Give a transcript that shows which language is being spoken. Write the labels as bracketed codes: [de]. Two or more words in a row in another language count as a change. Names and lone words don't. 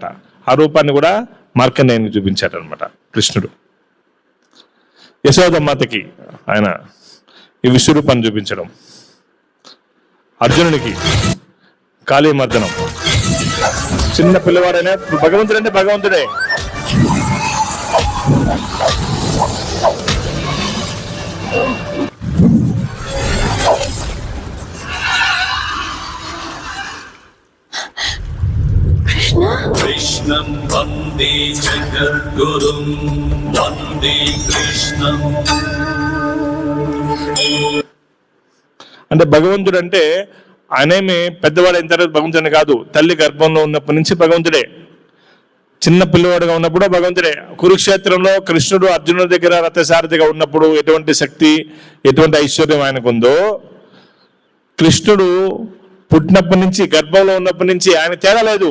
[te] ఆ రూపాన్ని కూడా మార్కండేయునికి చూపించాడనమాట కృష్ణుడు. యశోదమాతకి ఆయన ఈ విశ్వరూపాన్ని చూపించడం, అర్జునుడికి కాళీమర్దనం. చిన్న పిల్లవాడైనా భగవంతుడు అంటే భగవంతుడే. [sa] कृष्णं वन्दे जगद्गुरुं वन्दे कृष्णं. [te] అంటే భగవంతుడు అంటే ఆయనేమి పెద్దవాడైన తర్వాత భగవంతుని కాదు, తల్లి గర్భంలో ఉన్నప్పటి నుంచి భగవంతుడే. చిన్న పిల్లవాడుగా ఉన్నప్పుడు భగవంతుడే. కురుక్షేత్రంలో కృష్ణుడు అర్జునుడి దగ్గర రథసారథిగా ఉన్నప్పుడు ఎటువంటి శక్తి, ఎటువంటి ఐశ్వర్యం ఆయనకు ఉందో, కృష్ణుడు పుట్టినప్పటి నుంచి, గర్భంలో ఉన్నప్పటి నుంచి ఆయన తేడా లేదు.